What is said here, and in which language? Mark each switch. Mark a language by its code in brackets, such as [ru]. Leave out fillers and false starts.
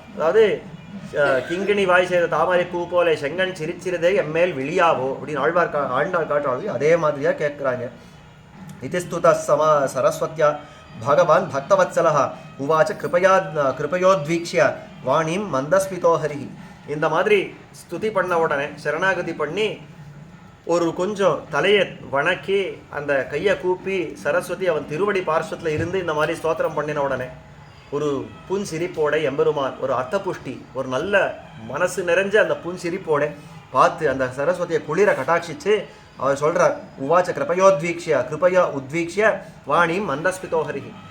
[ta] அதாவது கிங்கிணி வாய் செய்த தாமரை பூ போல செங்கன் சிரிச்சிருதே எம்மேல் விழியாவோ அப்படின்னு ஆழ்வார் காட்டுறாங்க. அதே மாதிரியாக கேட்குறாங்க. [sa] इति स्तुतः सरस्वत्या भगवान् भक्तवत्सलः उवाच कृपयोद्वीक्ष्य वाणीं मन्दस्मितो हरिः. [ta] இந்த மாதிரி ஸ்துதி பண்ண உடனே சரணாகதி பண்ணி ஒரு கொஞ்சம் தலையை வணக்கி அந்த கையை கூப்பி சரஸ்வதி அவன் திருவடி பார்শ্বத்தில் இருந்து இந்த மாதிரி ஸ்தோத்திரம் பண்ணின உடனே ஒரு புன்சிரிப்போட எம்பெருமான் ஒரு அர்த்தபுஷ்டி ஒரு நல்ல மனசு நிறைஞ்ச அந்த புன்சிரிப்போட பார்த்து அந்த சரஸ்வதியை குளிர கட்டாட்சிச்சு அவர் சொல்கிறார், [sa] உவாச்ச கிருபையா உத்வீக்ஷிய வாணிம் மந்தஸ்மிதோஹரிகி.